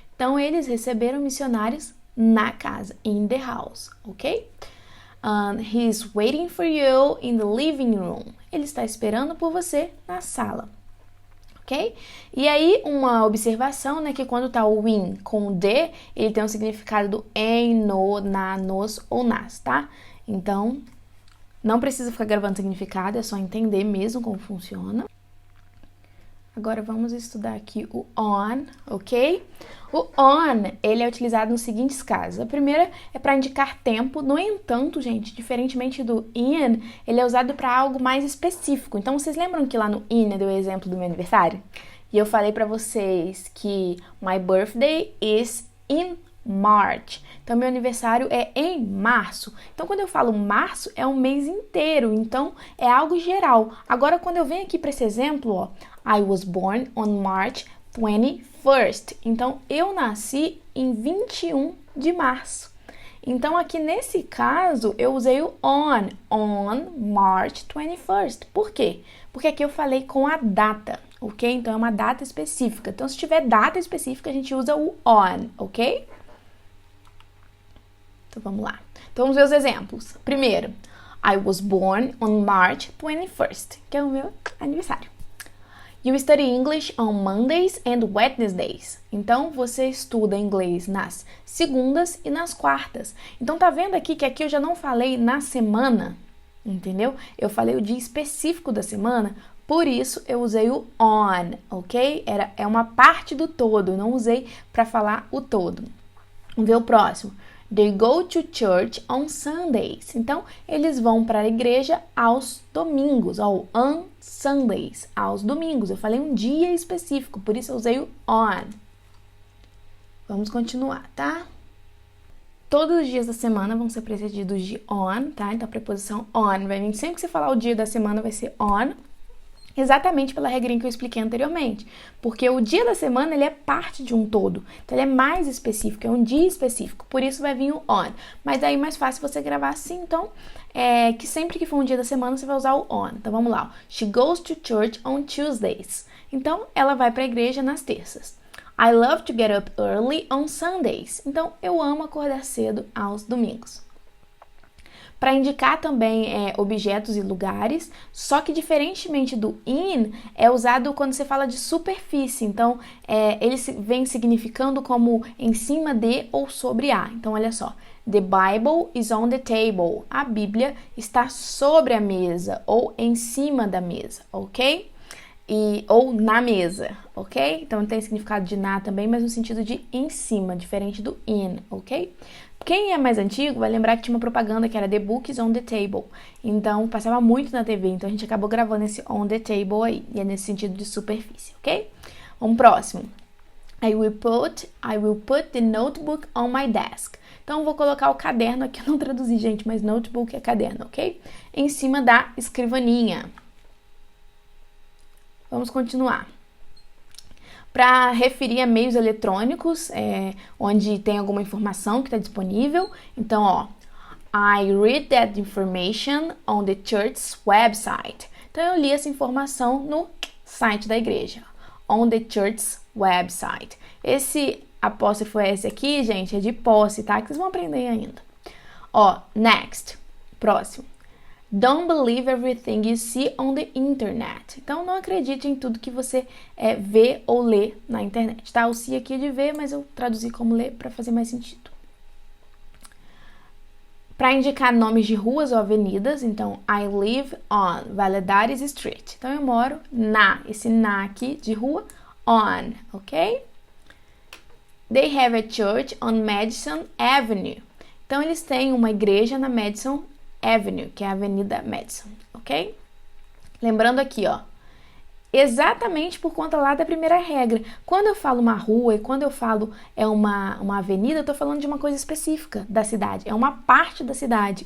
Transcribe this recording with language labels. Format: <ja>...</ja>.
<pt>Então, eles receberam missionários na casa,</pt> <en>in the house,</en> <pt>ok?</pt> <en>He's waiting for you in the living room.</en> <pt>Ele está esperando por você na sala, ok? E aí, uma observação, né, que quando tá o in com o de, ele tem um significado do em, no, na, nos ou nas, tá? Então, não precisa ficar gravando significado, é só entender mesmo como funciona. Agora vamos estudar aqui o on, ok? O on, ele é utilizado nos seguintes casos. A primeira é para indicar tempo, no entanto, gente, diferentemente do in, ele é usado para algo mais específico. Então, vocês lembram que lá no in eu dei o exemplo do meu aniversário? E eu falei para vocês que</pt> <en>my birthday is in March.</en> <pt>Então, meu aniversário é em março. Então, quando eu falo março, é um mês inteiro. Então, é algo geral. Agora, quando eu venho aqui para esse exemplo, ó,</pt> <en>I was born on March 21st.</en> <pt>Então, eu nasci em 21 de março. Então, aqui nesse caso, eu usei o</pt> <en>on March 21st.</en> <pt>Por quê? Porque aqui eu falei com a data, ok? Então, é uma data específica. Então, se tiver data específica, a gente usa o on, ok? Então, vamos lá. Então, vamos ver os exemplos. Primeiro,</pt> <en>I was born on March 21st,</en> <pt>que é o meu aniversário.</pt> <en>You study English on Mondays and Wednesdays.</en> <pt>Então, você estuda inglês nas segundas e nas quartas. Então, tá vendo aqui que aqui eu já não falei na semana, entendeu? Eu falei o dia específico da semana, por isso eu usei o on, ok? É uma parte do todo, não usei para falar o todo. Vamos ver o próximo.</pt> <en>They go to church on Sundays.</en> <pt>Então, eles vão para a igreja aos domingos, ou</pt> <en>on Sundays,</en> <pt>aos domingos. Eu falei um dia específico, por isso eu usei o on. Vamos continuar, tá? Todos os dias da semana vão ser precedidos de on, tá? Então, a preposição on vai vir sempre que você falar o dia da semana vai ser on. Exatamente pela regrinha que eu expliquei anteriormente. Porque o dia da semana, ele é parte de um todo. Então, ele é mais específico, é um dia específico. Por isso, vai vir o on. Mas daí, mais fácil você gravar assim. Então, que sempre que for um dia da semana, você vai usar o on. Então, vamos lá.</pt> <en>She goes to church on Tuesdays.</en> <pt>Então, ela vai para a igreja nas terças.</pt> <en>I love to get up early on Sundays.</en> <pt>Então, eu amo acordar cedo aos domingos. Para indicar também objetos e lugares, só que diferentemente do in, é usado quando você fala de superfície. Então, ele vem significando como em cima de ou sobre a. Então, olha só.</pt> <en>The Bible is on the table.</en> <pt>A Bíblia está sobre a mesa ou em cima da mesa, ok? Ou na mesa, ok? Então, tem significado de na também, mas no sentido de em cima, diferente do in, ok? Quem é mais antigo vai lembrar que tinha uma propaganda que era</pt> <en>The Book is on the table.</en> <pt>Então, passava muito na TV. Então, a gente acabou gravando esse</pt> <en>on the table</en> <pt>aí. E é nesse sentido de superfície, ok? Vamos próximo.</pt> <en>I will put the notebook on my desk.</en> <pt>Então, vou colocar o caderno aqui. Eu não traduzi, gente, mas notebook é caderno, ok? Em cima da escrivaninha. Vamos continuar. Para referir a meios eletrônicos, onde tem alguma informação que está disponível.</pt> <en>Então, ó, I read that information on the church's website.</en> <pt>Então, eu li essa informação no site da igreja.</pt> <en>On the church's website.</en> <pt>Esse apóstrofo S aqui, gente, é de posse, tá? Que vocês vão aprender ainda. Ó,</pt> <en>next.</en> <pt>Próximo.</pt> <en>Don't believe everything you see on the internet.</en> <pt>Então, não acredite em tudo que você vê ou lê na internet, tá? O see aqui é de ver, mas eu traduzi como ler para fazer mais sentido. Para indicar nomes de ruas ou avenidas, então,</pt> <en>I live on Valadares Street.</en> <pt>Então, eu moro esse na aqui de rua, on, ok?</pt> <en>They have a church on Madison Avenue.</en> <pt>Então, eles têm uma igreja na Madison Avenue, que é a Avenida Madison, ok? Lembrando aqui, ó, exatamente por conta lá da primeira regra. Quando eu falo uma rua e quando eu falo uma avenida, eu tô falando de uma coisa específica da cidade, é uma parte da cidade.</pt>